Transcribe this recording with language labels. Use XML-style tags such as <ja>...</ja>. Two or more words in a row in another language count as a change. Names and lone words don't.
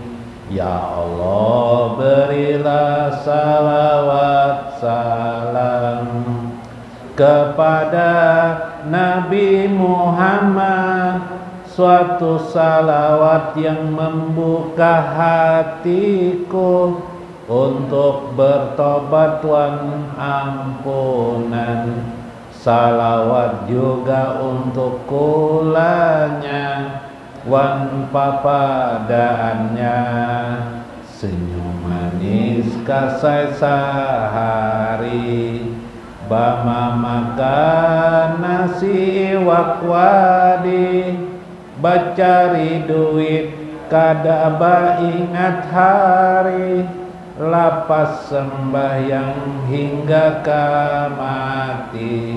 <id>Ya Allah, berilah salawat salam kepada Nabi Muhammad, suatu salawat yang membuka hatiku untuk bertobat wan ampunan.</id> <bjn>Salawat juga untuk kulanya wan papadaannya, senyum manis kasai sehari, bama makan nasi wakwadi, bacari duit kada ingat hari, lapas sembahyang hingga mati.</bjn>